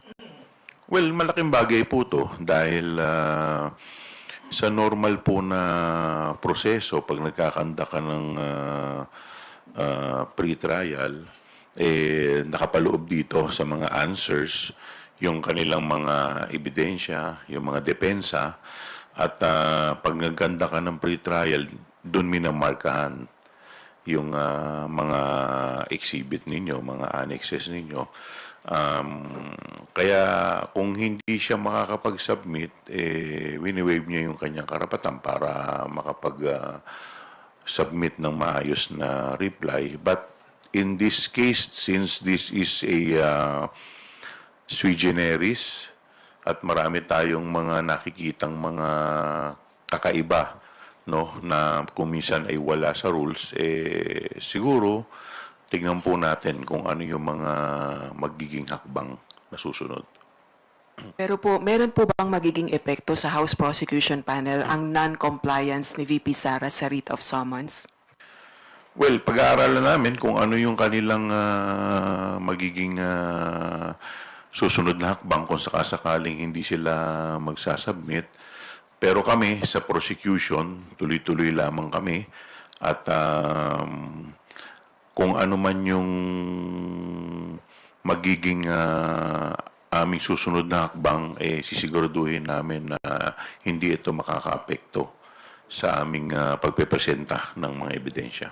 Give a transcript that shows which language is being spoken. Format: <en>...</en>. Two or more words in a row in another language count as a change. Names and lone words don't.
<tl>Well, malaking bagay po to dahil sa normal po na proseso, pag nagkakanda ka ng pre-trial, nakapaloob dito sa mga answers yung kanilang mga ebidensya, yung mga depensa, at pag nagganda ka ng pre-trial, doon minamarkahan yung mga exhibit ninyo, mga annexes ninyo. Kaya kung hindi siya makakapag-submit, wini-waive niya yung kanyang karapatan para makapag-submit ng maayos na reply.</tl> <en>But in this case, since this is a</en> <la>sui generis</la> <tl>at marami tayong mga nakikitang mga kakaiba, no, na kung minsan ay wala sa rules, siguro tignan po natin kung ano yung mga magiging hakbang na susunod. Pero po, meron po bang magiging epekto sa House Prosecution Panel ang non-compliance ni VP Sara sa</tl> <en>writ of summons?</en> <tl>Well, pag-aaralan namin kung ano yung kanilang magiging susunod na hakbang kung sakasakaling hindi sila magsasubmit. Pero kami sa prosecution, tuloy-tuloy lamang kami at kung ano man yung magiging aming susunod na hakbang, sisiguraduhin namin na hindi ito makakaapekto sa aming pagpepresenta ng mga ebidensya.</tl>